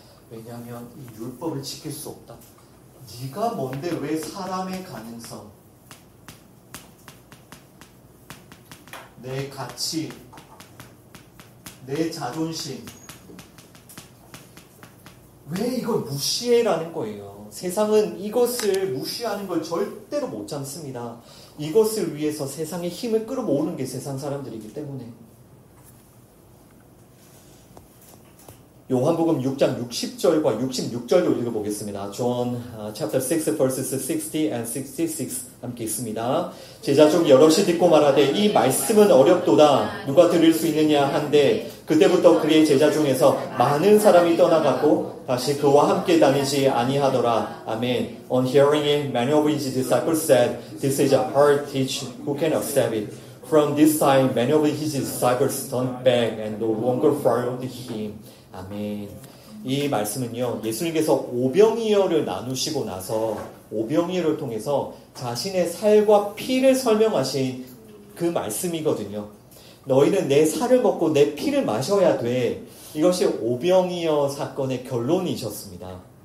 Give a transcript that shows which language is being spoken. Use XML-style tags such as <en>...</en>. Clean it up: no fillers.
<ko>왜냐하면 이 율법을 지킬 수 없다. 네가 뭔데 왜 사람의 가능성, 내 가치, 내 자존심, 왜 이걸 무시해라는 거예요. 세상은 이것을 무시하는 걸 절대로 못 참습니다. 이것을 위해서 세상의 힘을 끌어모으는 게 세상 사람들이기 때문에. 요한복음 6장 60절과 66절도 읽어보겠습니다.</ko> <en>John chapter 6 verses 60 and 66</en> <ko>함께 있습니다. 제자 중 여럿이 듣고 말하되 이 말씀은 어렵도다. 누가 들을 수 있느냐 한데 그때부터 그의 제자 중에서 많은 사람이 떠나갔고 다시 그와 함께 다니지 아니하더라. 아멘.</ko> <en>On hearing it, many of his disciples said, This is a hard teaching. Who can accept it? From this time, many of his disciples turned back and no longer followed him.</en> <ko>아멘. 이 말씀은요, 예수님께서 오병이어를 나누시고 나서 오병이어를 통해서 자신의 살과 피를 설명하신 그 말씀이거든요. 너희는 내 살을 먹고 내 피를 마셔야 돼. 이것이 오병이어 사건의 결론이셨습니다.</ko>